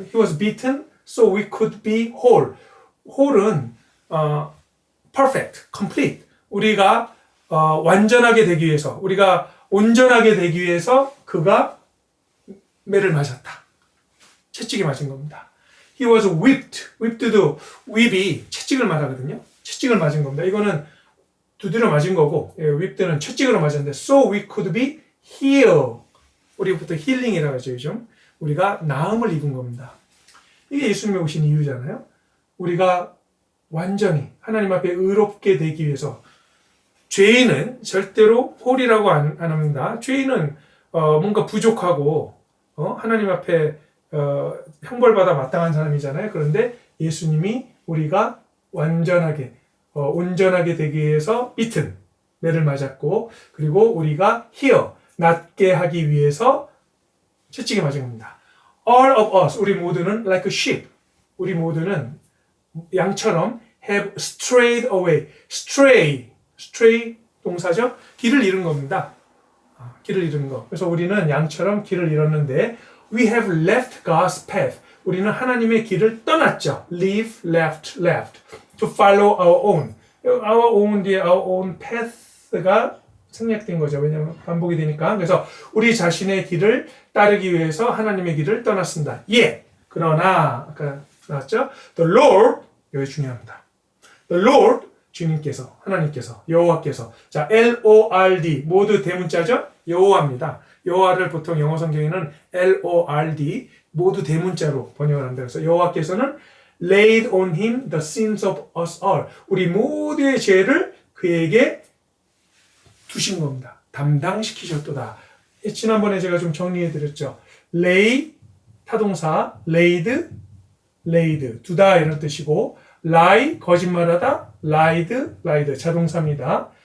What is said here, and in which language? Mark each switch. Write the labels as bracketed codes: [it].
[en] He was beaten so we could be whole. whole은 perfect, complete. [ko] 우리가 완전하게 되기 위해서, 우리가 온전하게 되기 위해서 그가 매를 맞았다. 채찍에 맞은 겁니다. [en] He was whipped. [ko] whipped도 whip이 채찍을 말하거든요. 채찍을 맞은 겁니다. 이거는 두드려 맞은 거고, whipped는 채찍으로 맞았는데, [en] so we could be healed. [ko] 우리부터 힐링이라고 하죠, 요즘. 우리가 나음을 입은 겁니다. 이게 예수님이 오신 이유잖아요. 우리가 완전히 하나님 앞에 의롭게 되기 위해서. 죄인은 절대로 홀이라고 안 합니다. 죄인은 뭔가 부족하고 하나님 앞에 형벌받아 마땅한 사람이잖아요. 그런데 예수님이 우리가 완전하게 온전하게 되기 위해서 beaten, 매를 맞았고, 그리고 우리가 heal, 낫게 하기 위해서 채찍에 맞은 겁니다. [en] All of us, [ko] 우리 모두는 [en] like a sheep, [ko] 우리 모두는 양처럼 [en] have strayed away. [ko] stray 동사죠. 길을 잃은 겁니다. 길을 잃은 거. 그래서 우리는 양처럼 길을 잃었는데 [en] we have left God's path. [ko] 우리는 하나님의 길을 떠났죠. [en] leave, left to follow our own. [ko] our own 뒤에 our own path가 생략된 거죠. 왜냐하면 반복이 되니까. 그래서 우리 자신의 길을 따르기 위해서 하나님의 길을 떠났습니다. 그러나 아까 나왔죠. The Lord, 여기 중요합니다. The Lord, 주님께서, 하나님께서, 여호와께서. 자, L-O-R-D 모두 대문자죠. 여호와입니다. 여호와를 보통 영어 성경에는 L-O-R-D 모두 대문자로 번역을 한다. 그래서 여호와께서는 [en] laid on him the sins of us all. [ko] 우리 모두의 죄를 그에게 두신 겁니다. 담당시키셨도다. 지난번에 제가 좀 정리해 드렸죠. lay 타동사, laid 두다 이런 뜻이고, lie 거짓말하다, lied 자동사입니다.